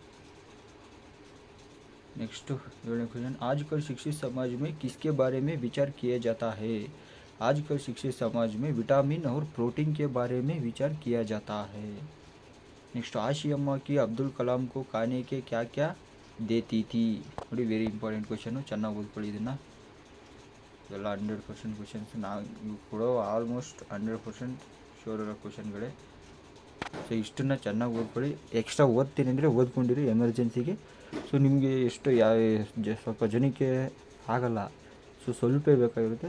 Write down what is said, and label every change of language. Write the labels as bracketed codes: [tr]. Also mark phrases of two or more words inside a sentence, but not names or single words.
[en] next question, [hi] आजकल शिक्षित समाज में किसके बारे में विचार किया जाता है? आजकल शिक्षित समाज में विटामिन और प्रोटीन के बारे में विचार किया जाता है. नेक्स्ट, आशियम्मा की अब्दुल कलाम को खाने के क्या क्या देती थी? [kn] ನೋಡಿ, [en] very important question. [kn] ಚೆನ್ನಾಗಿ ಓದ್ಕೊಳ್ಳಿ ಇದನ್ನು. ಎಲ್ಲ 100% ಕ್ವಶನ್ಸ್ ನಾವು ಕೊಡೋ [en] almost 100% sure [kn] ಇರೋ ಕ್ವಶನ್ಗಳೇ. ಸೊ ಇಷ್ಟನ್ನು ಚೆನ್ನಾಗಿ ಓದ್ಕೊಳ್ಳಿ. ಎಕ್ಸ್ಟ್ರಾ ಓದ್ತೀನಿ ಅಂದರೆ ಓದ್ಕೊಂಡಿರಿ ಎಮರ್ಜೆನ್ಸಿಗೆ. ಸೊ ನಿಮಗೆ ಸ್ವಲ್ಪ ಜನಕ್ಕೆ ಆಗಲ್ಲ, ಸೊ ಸ್ವಲ್ಪ ಬೇಕಾಗಿರುತ್ತೆ.